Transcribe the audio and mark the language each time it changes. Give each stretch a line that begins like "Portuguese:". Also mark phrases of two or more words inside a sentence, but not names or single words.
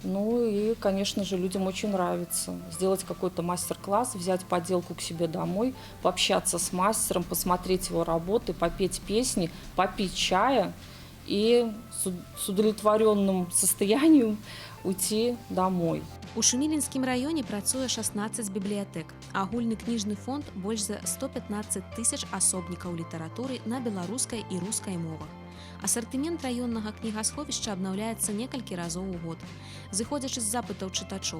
Russian: Ну и, конечно же, людям очень нравится сделать какой-то мастер-класс, взять поделку к себе домой, пообщаться с мастером, посмотреть его работы, попеть песни, попить чая и с удовлетворенным состоянием уйти домой.
Belarusian: У Шумілінскім раёне працуе 16 бібліятэк. Агульны кніжны фонд больш за 115 тысяч асобнікаў літаратуры на беларускай і рускай мовах. Асартымент раённага кнігасховішча абнаўляецца некалькі разоў у год, зыходзячы з запытаў чытачоў.